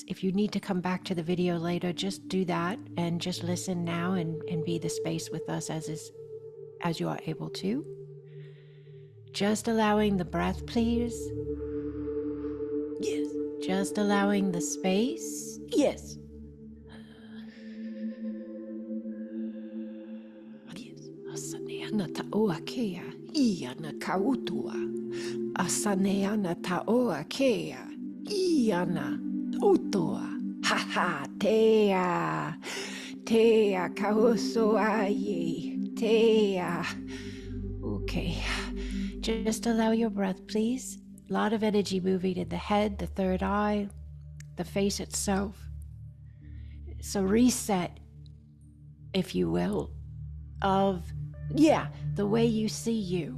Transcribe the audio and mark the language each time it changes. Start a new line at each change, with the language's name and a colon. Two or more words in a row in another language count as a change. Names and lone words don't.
English: If you need to come back to the video later, just do that and just listen now and be the space with us as you are able to. Just allowing the breath, please. Yes. Just allowing the space. Yes. Yes. Asaneana ta'oa kea, iana kautua. Asaneana ta'oa kea, iana utoa. Ha ha, tea. Tea kauso aye. Tea. Okay. Just allow your breath, please. A lot of energy moving in the head, the third eye, the face itself. So reset, if you will, of, the way you see you.